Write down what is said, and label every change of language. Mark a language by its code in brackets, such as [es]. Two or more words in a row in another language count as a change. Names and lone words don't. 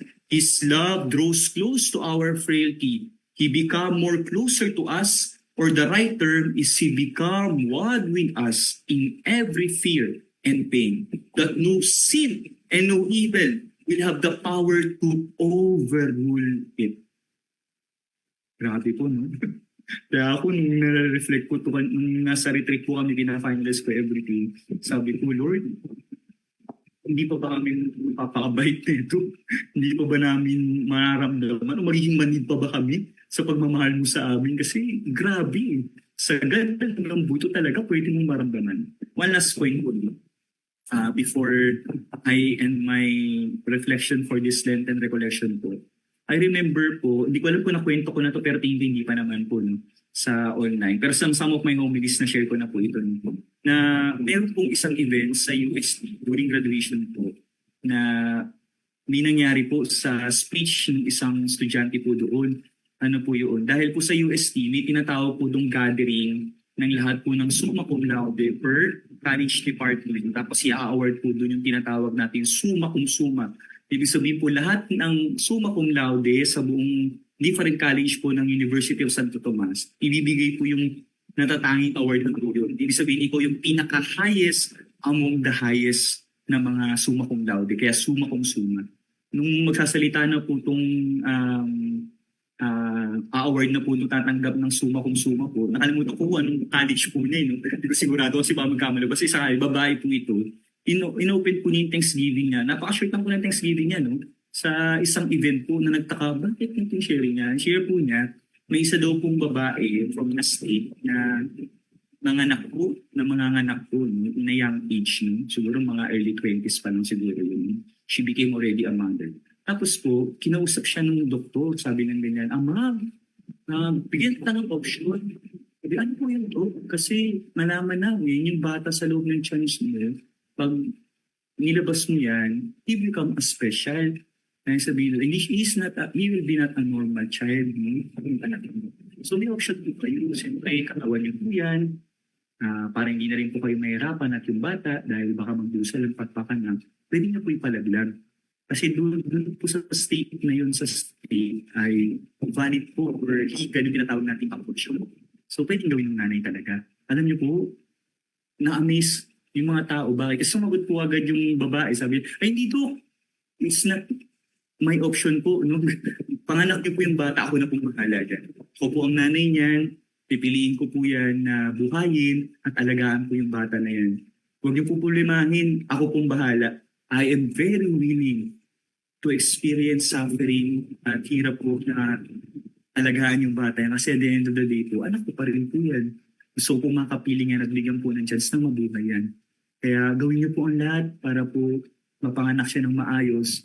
[en] His love draws close to our frailty. He become more closer to us, or the right term is He become one with us in every fear and pain, that no sin and no evil will have the power to overrule it. [tl] Grabe po, no? Kaya ako nung nare-reflect po, nung nasa retreat po kami, pina-finalize ko everything, sabi ko, Lord, hindi pa ba kami mapapakabait nito? Hindi pa ba namin mararamdaman? O magiging manid pa ba kami sa pagmamahal mo sa amin? Kasi grabe, sa ganda ng buto talaga pwede mong maramdaman. [en] One last point po, before I end my reflection for this Lenten recollection po. [tl] I remember po, hindi ko alam kung nakwento ko na to, pero hindi pa naman po no, sa online. Pero [en] some of my homilies [tl] na share ko na po ito. Na meron pong isang event sa UST during graduation po na may nangyari po sa speech ng isang estudyante po doon Ano po yun? Dahil po sa UST, may tinatawag po dong gathering ng lahat po ng [la] summa cum laude [tl] per college department. Tapos i-award po doon yung tinatawag natin [la] summa cum summa. [tl] Ibig sabihin po lahat ng [la] summa cum laude [tl] sa buong [en] different college [tl] po ng University of Santo Tomas, ibibigay po yung natatanging award na po yun. Ibig sabihin, ikaw yung pinaka-highest [en] among the highest [tl] na mga [la] summa cum laude. [tl] Kaya [la] summa cum summa. [tl] Nung magsasalita na po itong award na po nung tatanggap ng [la] summa cum summa [tl] po, nakalimutan ko anong college po niya. No? Hindi ko sigurado kasi baka magkamali. Basta isa, babae po ito. In-open po niya yung Thanksgiving niya. Napaka-short lang po ng Thanksgiving niya. No? Sa isang event po na nagtaka, bakit yung sharing niya? Share po niya, may isa daw pong babae [en] from a state [tl] na nanganak po, [en] no? In a young age. No? [tl] Siguro mga early 20s pa lang siguro yun. [en] She became already a mother. [tl] Tapos po, kinausap siya ng doktor, sabi ng ganyan, ma'am, bigyan kita ng option. Sabi, ano po yun to? Kasi malaman namin, yung bata sa loob ng chance niya, pag nilabas mo yan, [en] he become a special. [tl] Kaya sabihin, [en] he will be not a normal child. No? [tl] So may option po kayo. Siyempre, katawan niyo po yan. Parang hindi na rin po kayo mahirapan at yung bata, dahil baka magdusa lang patpakan pwede niya po ipalaglag. Kasi doon po sa state na yun, sa state ay valid po or legal yung tinatawag natin pang-option. So pwedeng gawin ng nanay talaga. Alam niyo po, na-amaze yung mga tao. Bakit? Kasi sumagot po agad yung babae. Sabi, ay hindi to. [en] It's not my option [tl] po. No? Panganak niyo po yung bata, ako na pong bahala dyan. Ako po ang nanay niyan. Pipiliin ko po yan na buhayin at alagaan po yung bata na yan. Huwag niyo po problemahin. Ako pong bahala. [en] I am very willing to experience suffering [tl] at hirap po na alagaan yung bata. Kasi [en] at the end of the day [tl] po, anak ko pa rin po yan. So kung makapiling yan at bigyan po ng chance na mabuhay yan. Kaya gawin niyo po ang lahat para po mapanganak siya ng maayos.